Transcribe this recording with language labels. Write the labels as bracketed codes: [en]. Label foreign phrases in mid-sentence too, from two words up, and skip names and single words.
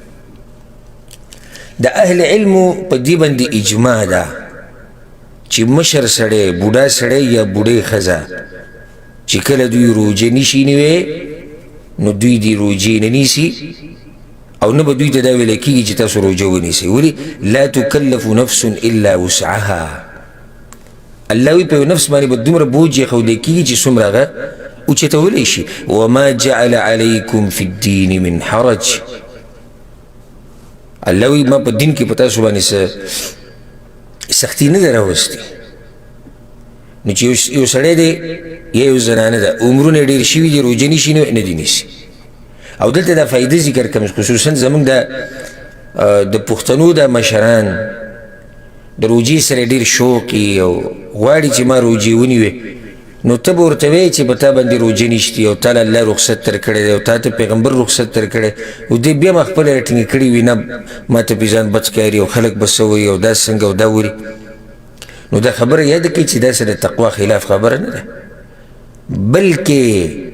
[ps] د اهل علمو په دې باندې اجماع ده چې مشر سړی بوډا سړی یا بوډۍ ښځه چې کله دوی روژه نشي نیوی نو دوی دی روژې نه نیسي او نه به دوی ته دا ویلی کېږي چې تاسو روژه ونیسئ ولې [ar] لا تکلف نفس الا وسعها [ps] الله وی په یو نفس باندې به دومره بوج ایښودی کېږي چې څومره هغه اوچتولی شي [ar] وما جعل علیکم فی الدین من حرج [ps] الله وی ما په دین کې په تاسو باندې سختي نه ده راوستې نو چې یو سړی دی یا یو زنانه ده عمرونه یې ډېر شوي دي روژه نیسي نه دي نیسي او دلته دا فایده ذکر کوم خصوصا زموږ د پښتنو د مشران د روژې سره ډېر شوق او غواړي چې ما روژې ونیوې نو ته به ورته وایې چې په تا باندې روژه نشتي او تا له الله رخصت در کړی دی او تا ته پیغمبر رخصت در کړی او دې بیا ما خپله راټینګې کړې وي نه ما ته پې ځان بد ښکاري او خلک به څه وایي او دا څنګه او دا وري نو دا خبره یاده کړئ چې دا سره د تقوا خلاف خبره نه ده بلکې